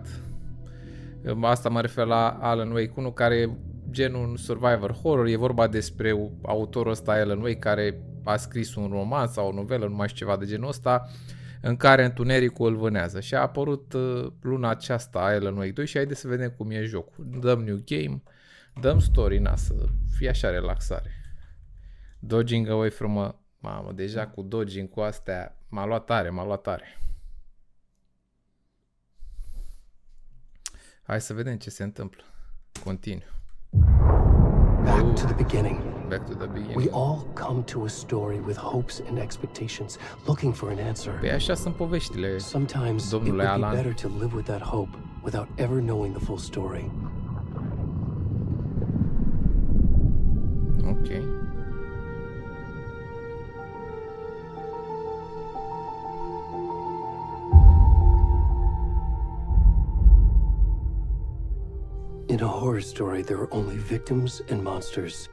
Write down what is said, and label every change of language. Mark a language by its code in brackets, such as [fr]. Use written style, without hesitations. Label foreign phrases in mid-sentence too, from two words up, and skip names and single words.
[ro] Asta mă refer la Alan Wake 1, care e genul [en] survivor horror, [ro] e vorba despre autorul ăsta Alan Wake care a scris un roman sau o novelă, nu mai știu, ceva de genul ăsta, în care întunericul îl vânează. Și a apărut luna aceasta Alan Wake 2 și haideți să vedem cum e jocul. Dăm [en] new game, [ro] dăm story, na, să fie așa relaxare. [en] Dodging away from a... [ro] Mamă, deja cu dodging cu astea m-a luat tare. Hai să vedem ce se întâmplă. Continuu. [en] Back to the beginning. Back to the beginning. We all come to a story with hopes and expectations, looking for an answer. [ro] Păi așa sunt poveștile, [en] Sometimes it [ro] domnule [en] would be Alan. better to live with that hope without ever knowing the full story. Ok. In a horror story, there are only victims and monsters.